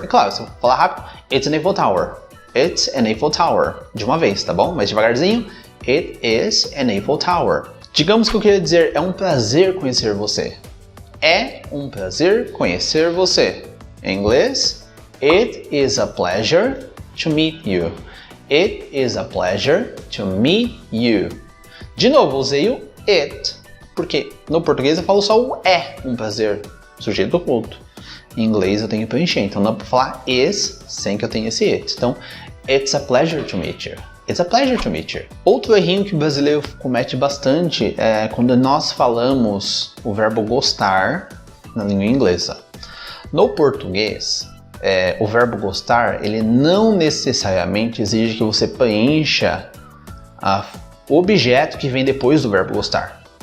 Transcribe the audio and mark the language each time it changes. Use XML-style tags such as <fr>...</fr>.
<pt>É claro, se eu falar rápido,</pt> <en>it's an Eiffel Tower. It's an Eiffel Tower.</en> <pt>De uma vez, tá bom? Mas devagarzinho.</pt> <en>It is an Eiffel Tower.</en> <pt>Digamos que eu queria dizer, é um prazer conhecer você. É um prazer conhecer você. Em inglês,</pt> <en>it is a pleasure to meet you. It is a pleasure to meet you.</en> <pt>De novo, usei o it, porque no português eu falo só o é um prazer, sujeito oculto. Em inglês eu tenho que preencher, então não dá pra falar is sem que eu tenha esse it. Então,</pt> <en>it's a pleasure to meet you. It's a pleasure to meet you.</en> <pt>Outro errinho que o brasileiro comete bastante é quando nós falamos o verbo gostar na língua inglesa. No português, o verbo gostar, ele não necessariamente exige que você preencha o objeto que vem depois do verbo gostar.</pt>